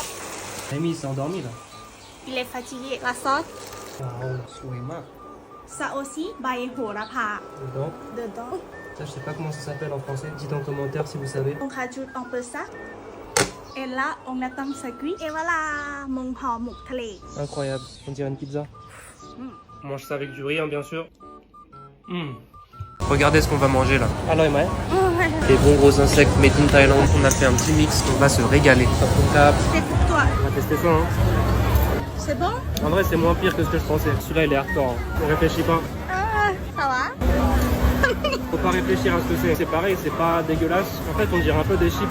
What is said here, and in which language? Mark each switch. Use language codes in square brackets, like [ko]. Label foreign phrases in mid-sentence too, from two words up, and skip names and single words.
[fr] Rémi, il s'est endormi là. Il est fatigué. La sauce. Waouh, souima. Ça aussi, [th] ใบ โหระพา. [fr] Dedans. Dedans. Ça, je sais pas comment ça s'appelle en français. Dites en commentaire si vous savez. On rajoute un peu ça. Et là, on attend ça cuit. Et voilà, mon [th] ห่อหมก ทะเล. [fr] Incroyable. On dirait une pizza. On mange ça avec du riz, hein, bien sûr. Regardez ce qu'on va manger là. Alors, Emma, les bons gros insectes [en] made in Thailand. [fr] On a fait un petit mix. On va se régaler. Hop, on tape. C'est pour toi. On va tester ça. Hein. C'est bon? En vrai, c'est moins pire que ce que je pensais. Celui-là, il est hardcore. Hein. Ne réfléchis pas. Ah, ça va? Faut pas réfléchir à ce que c'est. C'est pareil, c'est pas dégueulasse. En fait, on dirait un peu des chips.